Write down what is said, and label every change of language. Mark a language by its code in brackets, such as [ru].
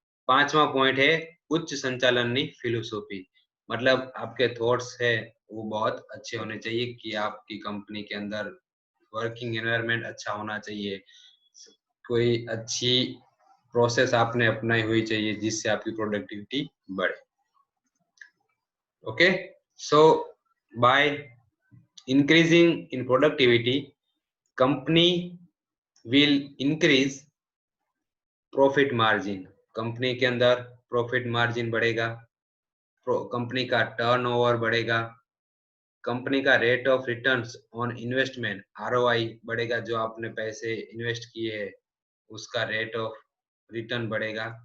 [hi] 5वां पॉइंट है उच्च संचालन की फिलोसॉफी, मतलब आपके थॉट्स है वो बहुत अच्छे होने चाहिए कि आपकी कंपनी के अंदर वर्किंग एनवायरनमेंट अच्छा होना चाहिए, कोई अच्छी प्रोसेस आपने अपनाई हुई चाहिए जिससे आपकी प्रोडक्टिविटी बढ़े। [en] Okay, so by increasing in productivity, company will increase profit margin। [hi] Company के अंदर प्रॉफिट मार्जिन बढ़ेगा, कंपनी का टर्नओवर बढ़ेगा, कंपनी का rate of returns on investment ROI बढ़ेगा, जो आपने पैसे इन्वेस्ट किए हैं उसका रेट ऑफ रिटर्न बढ़ेगा।